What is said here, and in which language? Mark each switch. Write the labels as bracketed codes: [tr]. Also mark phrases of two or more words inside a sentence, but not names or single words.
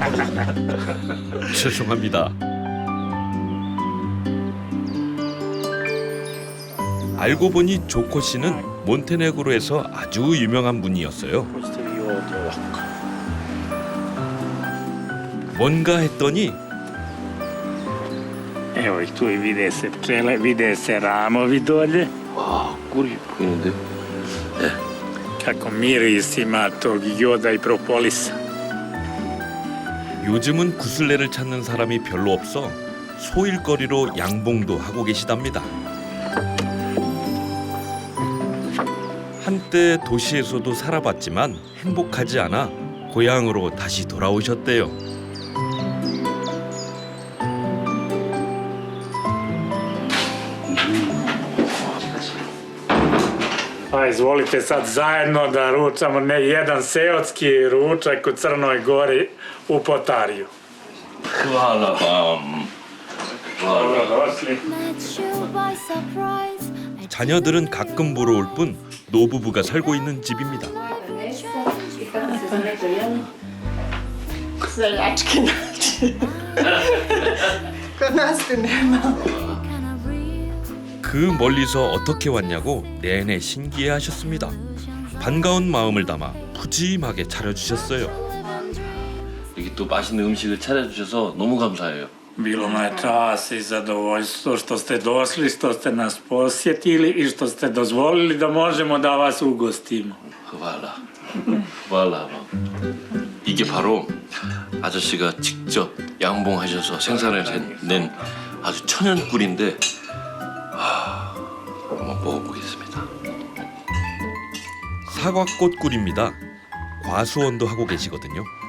[ko] 죄송합니다. 알고 보니 조코 씨는 몬테네그로에서 아주 유명한 분이었어요. 뭔가 했더니 [sr] Evo ih tu i vide se pčele, vide se ramovi dolje. [ko] 와, 꿀이 보이는데요? [sr] Kako miris ima tog joda i propolisa. [ko] 요즘은 구슬레를 찾는 사람이 별로 없어 소일거리로 양봉도 하고 계시답니다. 한때 도시에서도 살아봤지만 행복하지 않아 고향으로 다시 돌아오셨대요. [sr] Pa izvolite sad zajedno da ručamo ne jedan seotski ručak u Crnoj Gori u Potariju. Hvala vam. Dobrodošli. [ko] 자녀들은 가끔 보러 올 뿐 노부부가 살고 있는 집입니다. [sr] Seljački način. Kod nas tu nema. [ko] 그 멀리서 어떻게 왔냐고 내내 신기해하셨습니다. 반가운 마음을 담아 푸짐하게 차려주셨어요. 이렇게 또 맛있는 음식을 차려주셔서 너무 감사해요. [sr] Bilo nam je čast i zadovoljstvo što ste došli, što ste nas posjetili i što ste dozvolili da možemo da vas ugostimo. Hvala. Hvala vam. [ko] 이게 바로 아저씨가 직접 양봉하셔서 생산을 낸 아주 천연 꿀인데 한번 먹어보겠습니다. 사과꽃 꿀입니다. 과수원도 하고 계시거든요.